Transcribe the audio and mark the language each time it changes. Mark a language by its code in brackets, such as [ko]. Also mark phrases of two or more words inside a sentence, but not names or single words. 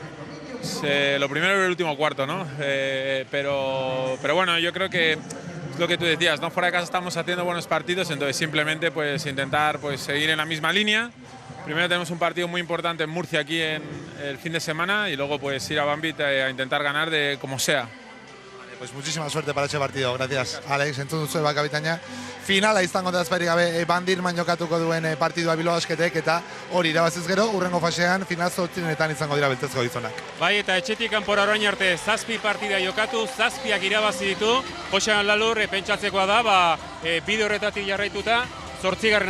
[es] Lo primero es el último cuarto, ¿no? Pero bueno, yo creo que es lo que tú decías, ¿no? Fuera de casa estamos haciendo buenos partidos, entonces simplemente pues intentar pues seguir en la misma línea. Primero tenemos un partido muy importante en Murcia aquí en el fin de semana y luego pues ir a Banvit a intentar ganar de como sea. Pues muchísima suerte para ese partido, gracias Alex. [eu] Entzun duzu bakabitaina, finala izango da azparik gabe Bandirman jokatuko duen partidua Bilbao Basketek eta hori irabaziz gero urrengo fasean final 8etan izango dira beltzezko gizonak. Bai, eta etxetik kanpora orain arte 7 partida jokatu, 7ak irabazi ditu. Joxean Lalur pentsatzekoa da, bide horretatik jarraituta, 8.